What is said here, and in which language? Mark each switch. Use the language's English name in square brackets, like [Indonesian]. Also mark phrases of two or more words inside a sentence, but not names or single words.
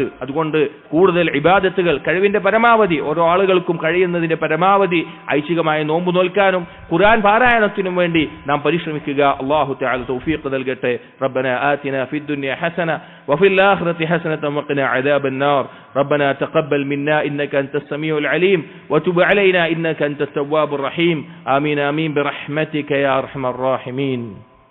[Malayalam] അതുകൊണ്ട് കൂടുതൽ ഇബാദത്തുകൾ കഴിവിന്റെ പരമാവധി, ഓരോ ആളുകൾക്കും കഴിയുന്നതിന്റെ പരമാവധി ഐച്ഛികമായ നോമ്പ് നോൽക്കാനും ഖുർആൻ പാരായണത്തിനും വേണ്ടി നാം പരിശ്രമിക്കുക. [Arabic] الله تعالى [Malayalam] തൗഫീഖ് നൽകട്ടെ. [Arabic] ربنا آتنا في الدنيا حسنة وفي الآخرة حسنة وقنا عذاب النار. ربنا تقبل منا إنك أنت السميع العليم وتب علينا إنك أنت التواب الرحيم. آمين آمين برحمتك يا أرحم الراحمين.